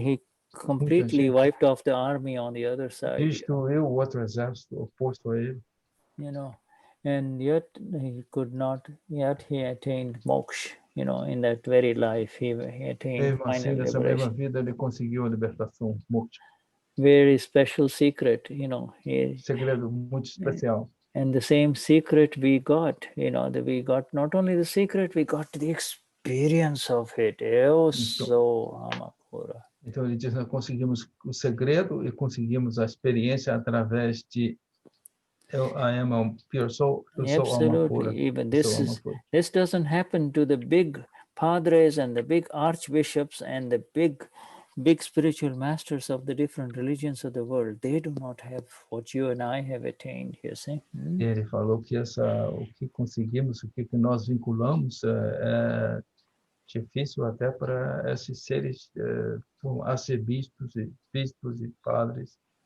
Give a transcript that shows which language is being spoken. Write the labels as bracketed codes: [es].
[en] He completely wiped off the army on the other side. [pt] Destruiu o outro exército oposto a ele. [en] You know, and yet he could not. Yet he attained moksha. You know, in that very life, he attained final [pt] nessa [en] liberation. [pt] mesma vida, ele conseguiu a libertação, moksha. [en] Very special secret, you know. [pt] Segredo muito especial. [en] And the same secret we got, you know, we got not only the secret, we got the experience of it. [pt] Eu sou Amapura. Então ele diz, nós conseguimos o segredo e conseguimos a experiência através de [en] I am a pure soul. Absolutely. Even this doesn't happen to the big padres and the big archbishops and the big spiritual masters of the different religions of the world. They do not have what you and I have attained, you see. [pt] Ele falou que o que conseguimos, o que nós vinculamos é difícil até para esses seres arcebispos e bispos e padres.